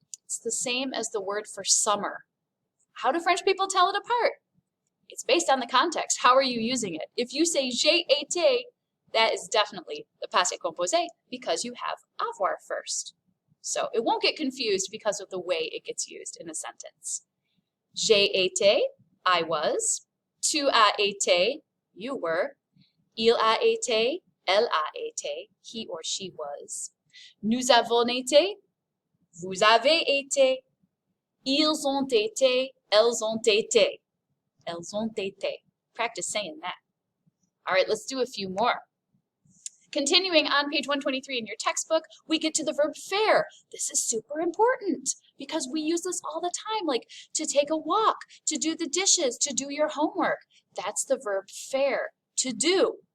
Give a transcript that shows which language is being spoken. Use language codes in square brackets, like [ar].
[en] It's the same as the word for summer. How do French people tell it apart? It's based on the context. How are you using it? If you say [fr] j'ai été, [en] that is definitely the passé composé because you have avoir first. So it won't get confused because of the way it gets used in a sentence. [fr] J'ai été, [en] I was. [fr] Tu as été, [en] you were. [fr] Il a été, Elle a été, [en] he or she was. [fr] Nous avons été, vous avez été. Ils ont été, elles ont été. Elles ont été. [en] Practice saying that. All right, let's do a few more. Continuing on page 123 in your textbook, we get to the verb faire. This is super important because we use this all the time, like to take a walk, to do the dishes, to do your homework. That's the verb faire, to do.